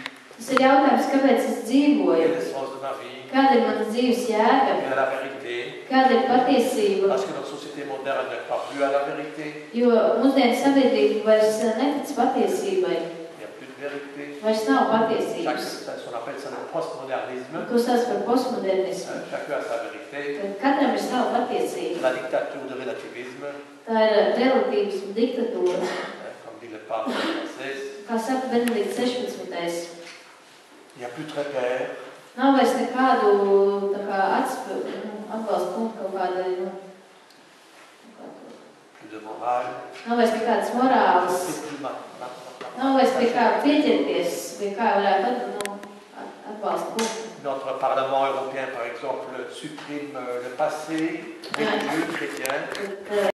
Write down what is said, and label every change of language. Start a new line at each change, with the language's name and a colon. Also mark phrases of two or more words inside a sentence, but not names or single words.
Latvian: Tas ir jautājums, kāpēc es dzīvoju.
French: Quel est le sens de ma vie?
Latvian: Kāda ir manas dzīves jēga?
French: Quelle est la vérité?
Latvian: Kāda ir patiesība?
French: Parce que notre société moderne ne croit plus à la vérité.
Latvian: Jo mūsdienu sabiedrība vairs netic patiesībai.
French: Il n'y a plus de vérité.
Latvian: Vairs nav patiesības.
French: On appelle ça le postmodernisme.
Latvian: To sauc par postmodernismu.
French: Chacun a sa vérité.
Latvian: Katram ir sava patiesība.
French: La dictature de relativisme.
Latvian: Tā ir relatīvas diktatūra.
French: Comme dit le pape Français.
Latvian: Kā saka Benedikts 16.
French: Il n'y a plus de repères.
Latvian: Nav vairs nekādu tā kā atbalsta punktu kaut kādai,
French: Plus de morale.
Latvian: Nav vairs nekādas morāles. Nav vairs pie kā pieķerties, pie kā varētu atbalsta punktu.
French: Notre Parlement européen, par exemple, supprime le passé religieux chrétien.